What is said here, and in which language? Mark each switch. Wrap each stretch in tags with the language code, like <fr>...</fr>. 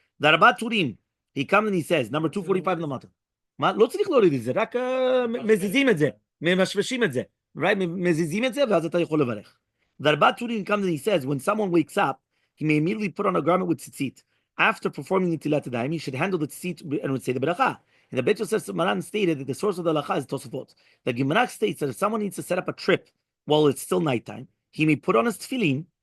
<en>The Rabbi Turim, he comes and he says, number 245 למטה.</en> <he>מה? לא צריך להוריד את זה, רק מזיזים את זה, ממשמשים את זה. Right? מזיזים את זה, ואז אתה יכול לברך.</he> <en>The Rabbi Turim comes and he says, when someone wakes up, he may immediately put on a garment with tzitzit. After performing the Netilat Yadayim, he should handle the tzitzit and would say the bracha. And the Bet Yosef Maran stated that the source of the halacha is Tosafot. The Gemara states that if someone needs to set up a trip while it's still nighttime, he may put on his tefillin</en>